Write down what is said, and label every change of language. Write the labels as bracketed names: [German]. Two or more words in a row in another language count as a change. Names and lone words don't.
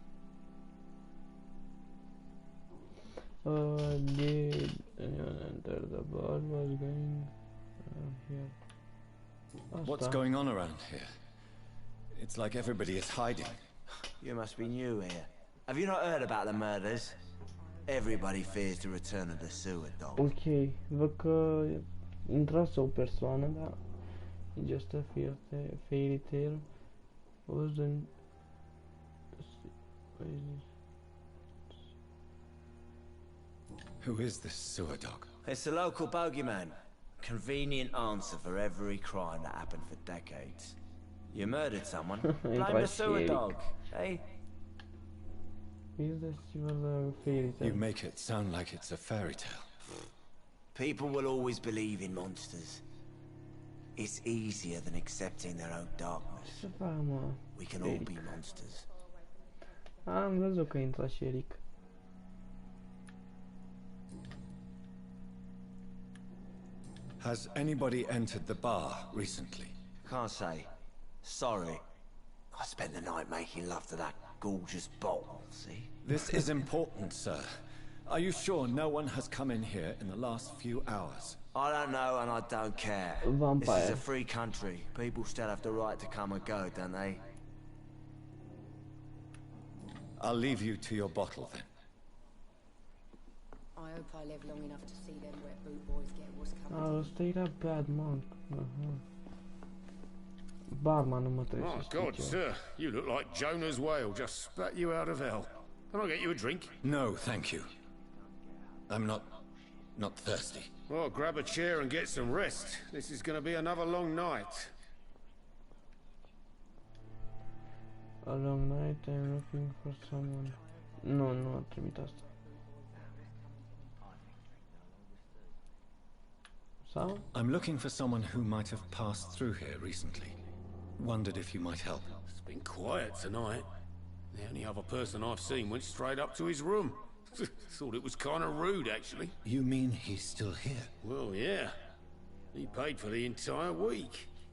[English] Did anyone enter the bar? Was going here? What's going on around here? It's like everybody is hiding. You must be new here. Have you not heard about the murders? Everybody fears the return of the sewer dog. [Romanian] Ok, văd că intrase o persoană, dar e [English] just a fairy tale. Was then Who is this sewer dog? It's the local bogeyman. Convenient answer for every crime that happened for decades. You murdered someone, blame the sewer dog, eh? Is this your fairy tale? You make it sound like it's a fairy tale. People will always believe in monsters. It's easier than accepting their own darkness. We can all be monsters. [Romanian] Am văzut că intra și Eric. [English] Has anybody entered the bar recently? Can't say. Sorry. I spent the night making love to that gorgeous bottle, see? This is important, sir. Are you sure no one has come in here in the last few hours? I don't know and I don't care. Vampyr. This is a free country. People still have the right to come and go, don't they? I'll leave you to your bottle then. I hope I live long enough to see them wet boot boys get what's coming. [Romanian] Oh, ăsta era [English] bad monk. [Romanian] Barman, nu mă trebuie să [English] My [Romanian] știu [English] God, [Romanian] ce. [English] sir, you look like Jonah's whale just spat you out of hell. Can I get you a drink? No, thank you. I'm not thirsty. Well, grab a chair and get some rest. This is going to be another long night. A long night, I'm looking for someone. [Romanian] Nu, nu a trimit asta. Sau? [English] I'm looking for someone who might have passed through here recently. Wondered if you might help. It's been quiet tonight. The only other person I've seen went straight up to his room. Thought it was kind of rude, actually. You mean he's still here? Well, yeah. He paid for the entire week.